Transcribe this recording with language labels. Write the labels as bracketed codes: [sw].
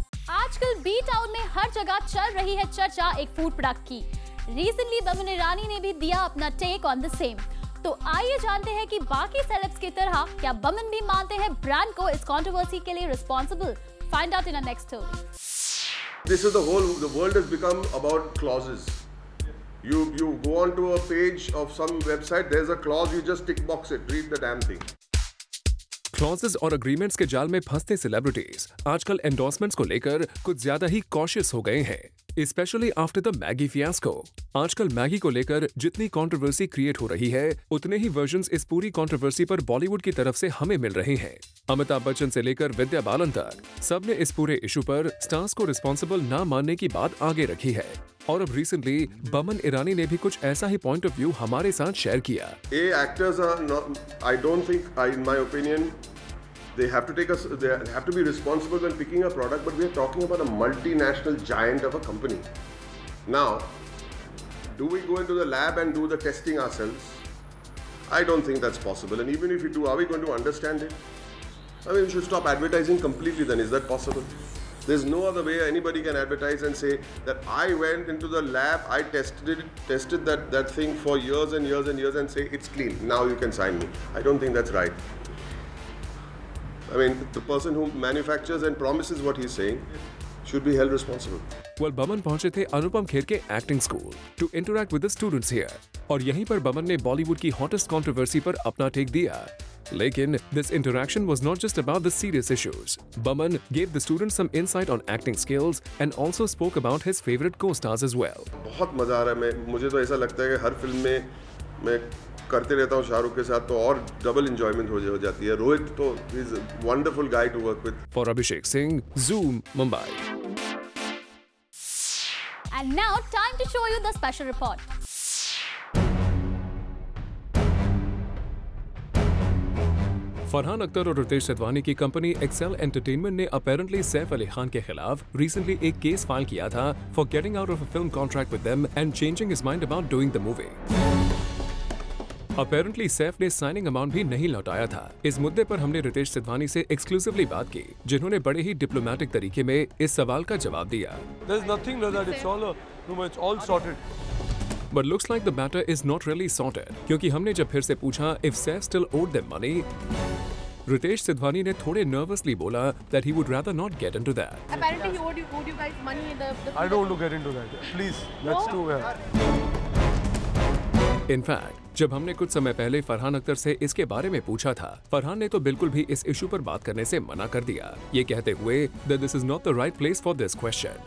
[hi] आजकल B town में हर जगह चल रही है चर्चा एक फूड प्रोडक्ट की। रिसेंटली बमन ईरानी ने भी दिया अपना [en] Take on the same. [hi] तो आइए जानते हैं कि बाकी सेलेब्स की तरह क्या बमन भी मानते हैं ब्रांड को इस कंट्रोवर्सी के लिए responsible. [en] Find out in a next story. This is the world has become about clauses. You go onto a page of some website, there's a clause, you just tick box it, read the damn thing. [hi] Clauses और agreements के जाल में फंसते celebrities आजकल endorsements को लेकर कुछ ज्यादा ही कॉशियस हो गए हैं, [en] Specially after the Maggi fiasco. [hi] आजकल मैगी को लेकर जितनी कंट्रोवर्सी क्रिएट हो रही है, उतने ही वर्जन्स इस पूरी कंट्रोवर्सी पर बॉलीवुड की तरफ से हमें मिल रहे हैं। अमिताभ बच्चन से लेकर विद्या बालन तक सबने इस पूरे इशू पर स्टार्स को रिस्पॉन्सिबल ना मानने की बात आगे रखी है। और अब रिसेंटली बमन ईरानी ने भी कुछ ऐसा ही [en] point of view [hi] हमारे साथ शेयर किया। [en] Actors are not, I don't think, in my opinion, they have to be responsible when picking a product, but we are talking about a multinational giant of a company. Now, do we go into the lab and do the testing ourselves? I don't think that's possible. And even if we do, are we going to understand it? I mean, we should stop advertising completely then. Is that possible? There's no other way anybody can advertise and say that I went into the lab, I tested that thing for years and years and years and say it's clean. Now you can sign me. I don't think that's right. I mean, the person who manufactures and promises what he's saying should be held responsible. Well, [hi] Boman पहुंचे थे अनुपम खेर के acting school [en] to interact with the students here. [hi] और यहीं पर बमन ने बॉलीवुड की hottest controversy पर अपना टेक दिया। लेकिन [en] this interaction was not just about the serious issues. Baman gave the students some insight on acting skills and also spoke about his favorite co-stars as well. [hi] बहुत मजा आ रहा है। मुझे तो ऐसा लगता है कि हर फिल्म में मैं करते रहता हूँ शाहरुख के साथ, तो और डबल एंजॉयमेंट हो जाती है। [en] रोहित तो is a wonderful guy to work with. For Abhishek Singh, Zoom, Mumbai. And now time to show you the special report. [hi] Farhan Akhtar और रितेश सिधवानी की कंपनी एक्सेल एंटरटेनमेंट ने अपेरेंटली सैफ अली खान के खिलाफ रिसेंटली एक केस फाइल किया था [en] For getting out of a film contract with them and changing his mind about doing the movie. [hi] Apparently Saif ने signing amount भी नहीं लौटाया था। इस मुद्दे पर हमने रितेश सिधवानी से एक्सक्लूसिवली बात की, जिन्होंने बड़े ही डिप्लोमेटिक तरीके में इस सवाल का जवाब दिया। [en] But looks like the matter is not really sorted, [hi] क्योंकि हमने जब फिर से पूछा [en] if Saif still owed them money, [hi] Ritesh Sidhwani ने थोड़े नर्वसली बोला [en] that he would rather not get into that. Apparently he owed you guys money in the I don't want to get into that. Please, let's do it. In fact, [hi] जब हमने कुछ समय पहले फरहान अख्तर से इसके बारे में पूछा था, फरहान ने तो बिल्कुल भी इस इशू पर बात करने से मना कर दिया, ये कहते हुए [en] that this is not the right place for this question.